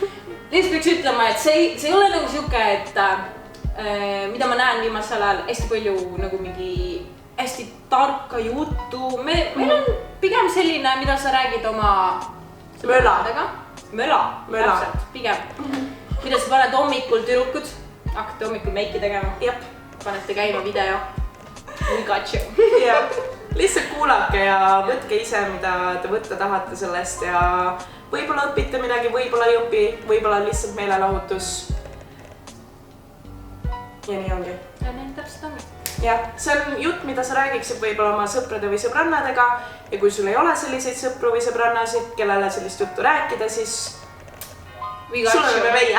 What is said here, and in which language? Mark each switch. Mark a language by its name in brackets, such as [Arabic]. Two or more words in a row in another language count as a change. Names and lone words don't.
[Estonian] Lihtsalt peaks ütlema, et see ei ole nagu siuke, et mida ma näen viimasel ajal hästi palju nagu mingi hästi tarka juttu. Meil on pigem selline, mida sa räägid oma Möla. Täpselt, pigem. Mida sa paned hommikul tüdrukud, hakkate hommikul meiki tegema. Panete käima video. [English] We got you. [Estonian] Lihtsalt kuulake ja võtke ise, mida te võtta tahate sellest ja võib-olla õpite midagi, võib-olla ei õpi, võib-olla lihtsalt meelelahutus. Ja nii ongi. Ja nii täpselt ongi. Jah, see on jutt, mida sa räägiksid võib-olla oma sõprade või sõbrannadega ja kui sul ei ole selliseid sõpru või sõbrannasid, kellele sellist juttu rääkida, siis sul oleme meie.